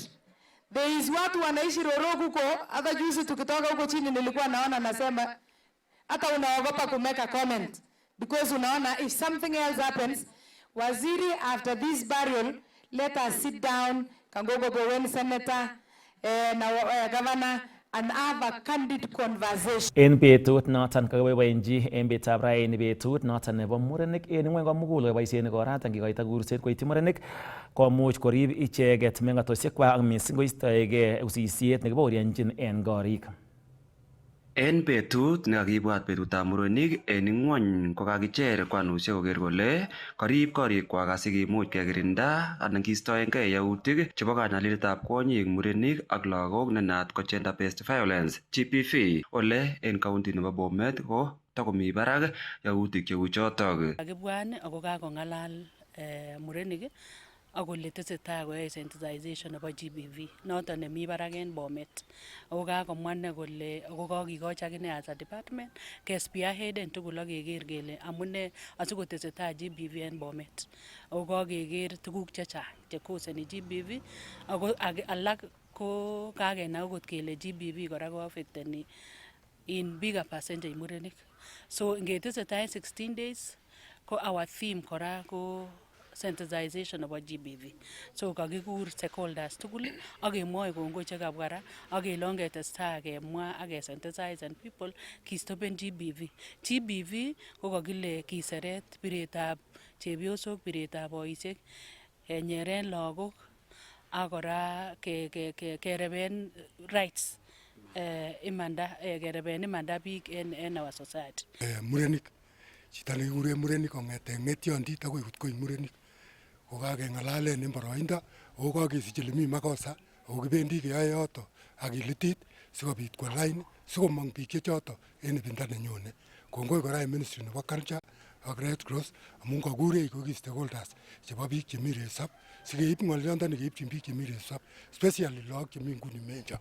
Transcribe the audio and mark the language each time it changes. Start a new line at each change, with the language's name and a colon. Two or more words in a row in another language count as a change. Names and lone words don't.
English: There is
Swahili: watu wanaishi Roroko huko, hata juzi tukitoka huko chini nilikuwa naona nasema hata unaogopa kumeka comment because unaona
English: if something else happens,
Swahili: waziri,
English: after this burial let us sit down,
Swahili: Kangogo Bowen senator na governor,
English: and have a candid conversation.
Kalenjin: En betut noton kakiboiboenji en betutab raini betut noton nebo murenik en ngweny komugul koboisien koratan kikoito kurset koityi murenik komuch korib icheket mengatosiekwak ak missing koistoege usisiet nekibaorionjin en korik. En betut nekakibwat betutab murenik en ngwony kokakicher kwanusiek koker kole karib korikwak asikimuch kekirinda anan kiistoengei yautik chebo kanyaliletab kwonyik, murenik ak lagok nenaat ko
English: gender based violence GBV
Kalenjin: ole en county nebo Bomet ko takomi barak yautik cheu chotok. Kakibwan ako kakongalal murenik akole tesetai koyoe sensitization nebo GBV noton nemi barak en Bomet. Ako kakomwa ine kole ako kakikochi akine
English: as a department
Kalenjin: ke-spearheaden tugul ak keker kele amune asikotesetai GBV en Bomet. Ako kakeker tuguk chechang chekoseni GBV ako alak ko kakenai okot kele GBV kora ko affecteni
English: in bigger percentage
Kalenjin: murenik. So ngetesetai 16 days ko
English: our theme
Kalenjin: kora ko
English: sensitization about GBV.
Kalenjin: So kakikur stakeholders tugul ak kemwoe kongoi chekabwa ra ak kele ongetestai kemwa ak kesensitize
English: and people
Kalenjin: kistopen GBV. GBV ko kakile kiseret piretab chepyosok, piretab boisiek, nyeren lagok ak kora kereben rights kereben imanda biik en
English: our society.
Kalenjin: Murenik, chito nekikuren murenik kong'eten ng'etyondit akoi kotkoi murenik ko kakeng'alalen en boroindo ako kakesich ele mi makosa ako kibendi keyoe yoto ak kilitit sikobit kwo lain sikomong biik chechoto en ibinda nenyone. Kongoi kora en ministry nebo culture ak Red Cross amun kakurech ko ki stakeholders chebo biik chemi resop sikeib ng'olyondoni keibchin biik chemi resop especially lagok chemi nguni menjo.